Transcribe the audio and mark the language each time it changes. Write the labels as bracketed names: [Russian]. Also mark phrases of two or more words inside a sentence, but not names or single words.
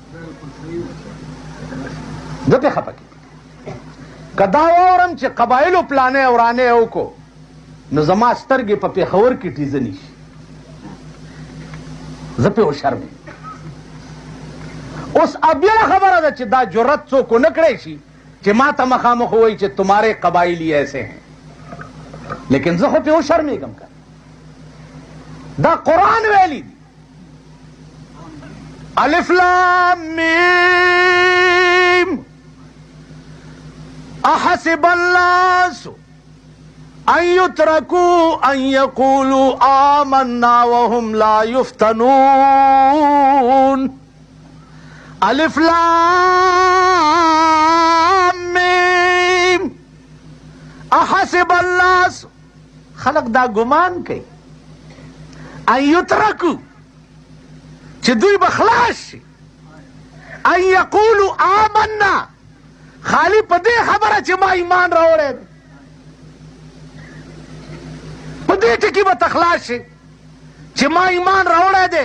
[Pashto] زه پې خفه کېږم که دا واورم چې قبایلو پلانې ورانې وکړو نو زما سترګې په پېښور کې ټیزه نه شي. زه پې وشرمېږم. اوس بیا خبره ده چې دا جرت څوک ونه کړی شي چې ما ته مخامخ ووایي چې [Urdu] تمہارے قبائلی ایسے ہیں، [Pashto] لیکن زه خو پې وشرمېږم که دا قرآن ویلی دی. [Arabic] الف لام میم احسب الناس ان يتركوا ان يقولوا آمنا وهم لا يفتنون. الف لام میم احسب الناس، [Pashto] خلق دا گمان کوي [Arabic] ان یترکو [Pashto] چې دوی به خلاص شي [Arabic] ان یقولو آمنا، [Pashto] خالی په دې خبره چې ما ایمان راوړی دی په دې ټکي به ته خلاص شي چې ما ایمان راوړی دی.